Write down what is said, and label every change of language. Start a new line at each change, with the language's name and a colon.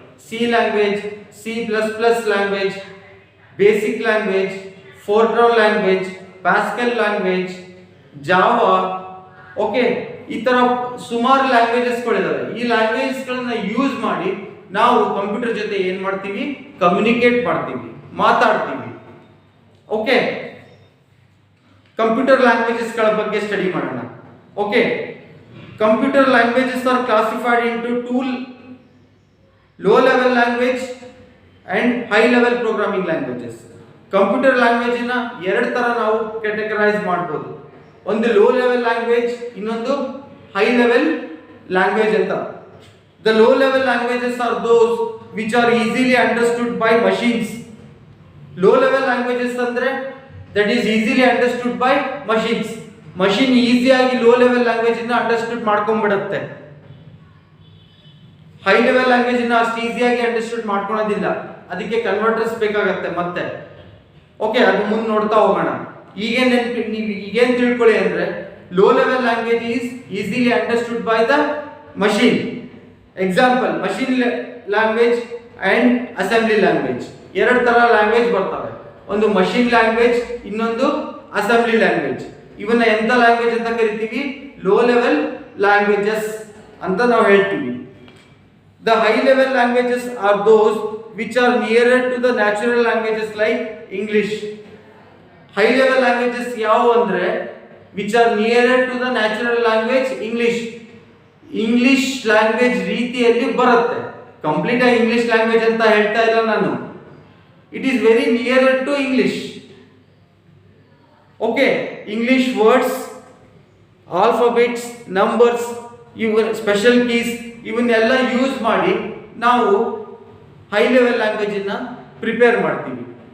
English: C language, C++ language, basic language, Fortran language, Pascal language, Java. Okay.
Kannada: ಈ ತರ ಸುಮಾರು languages ಗಳಿದಾವೆ. ಈ ಲ್ಯಾಂಗ್ವೇಜಸ್ ಗಳನ್ನ ಯೂಸ್ ಮಾಡಿ ನಾವು ಕಂಪ್ಯೂಟರ್ ಜೊತೆ ಏನ್ ಮಾಡ್ತೀವಿ? ಕಮ್ಯುನಿಕೇಟ್ ಮಾಡ್ತೀವಿ, ಮಾತಾಡ್ತೀವಿ. ಓಕೆ. ಕಂಪ್ಯೂಟರ್ ಲ್ಯಾಂಗ್ವೇಜಸ್ ಗಳ ಬಗ್ಗೆ ಸ್ಟಡಿ ಮಾಡೋಣ. Okay.
English: Computer languages are classified into two: low level language and high level programming languages.
Kannada: Computer language ನ ಎರಡು ತರ ನಾವು ಕ್ಯಾಟಗರೈಸ್ ಮಾಡಬಹುದು. ಒಂದು ಲೋ ಲೆವೆಲ್ ಲ್ಯಾಂಗ್ವೇಜ್, ಇನ್ನೊಂದು ಹೈ ಲೆವೆಲ್ ಲ್ಯಾಂಗ್ವೇಜ್ ಅಂತ.
English: The low level languages are those which are easily understood by machines. Low level languages ಅಂದ್ರೆ that is easily understood by machines.
Kannada: Machine ಈಸಿಯಾಗಿ ಲೋ ಲೆವೆಲ್ ಲ್ಯಾಂಗ್ವೇಜ್ ಅನ್ನು understand ಮಾಡ್ಕೊಂಡ್ಬಿಡುತ್ತೆ. High level language ಅನ್ನು ಅಷ್ಟು ಈಸಿಯಾಗಿ understand ಮಾಡ್ಕೊಳ್ಳೋದಿಲ್ಲ, ಅದಕ್ಕೆ converters ಬೇಕಾಗುತ್ತೆ. ಮತ್ತೆ okay, ಅದು ಮುಂದೆ ನೋಡ್ತಾ ಹೋಗೋಣ. ಈಗೇನು ನೀವು ಈಗೇನು ತಿಳ್ಕೊಳ್ಳಿ ಅಂದರೆ
English: Low level language is easily understood by the machine.
Kannada: Example, machine language and assembly language, ಎರಡು ಥರ ಲ್ಯಾಂಗ್ವೇಜ್ ಬರ್ತವೆ. ಒಂದು ಮಷೀನ್ ಲ್ಯಾಂಗ್ವೇಜ್, ಇನ್ನೊಂದು ಅಸೆಂಬ್ಲಿ ಲ್ಯಾಂಗ್ವೇಜ್. ಇವನ್ನ ಎಂಥ ಲ್ಯಾಂಗ್ವೇಜ್ ಅಂತ ಕರಿತೀವಿ? ಲೋ ಲೆವೆಲ್ ಲ್ಯಾಂಗ್ವೇಜಸ್ ಅಂತ ನಾವು ಹೇಳ್ತೀವಿ.
English: The high level languages are those which are nearer to the natural languages like English. High level languages
Kannada: ಯಾವ ಅಂದ್ರೆ
English: which are nearer to the natural language English.
Kannada: English language ರೀತಿಯಲ್ಲಿ ಬರುತ್ತೆ. Complete ಆಗಿ English language ಅಂತ ಹೇಳ್ತಾ ಇಲ್ಲ ನಾನು.
English: It is very near to English.
Kannada: Okay, English words, alphabets, numbers, even special keys ಇವನ್ನೆಲ್ಲ ಯೂಸ್ ಮಾಡಿ ನಾವು ಹೈ ಲೆವೆಲ್ ಲ್ಯಾಂಗ್ವೇಜನ್ನು ಪ್ರಿಪೇರ್ ಮಾಡ್ತೀವಿ.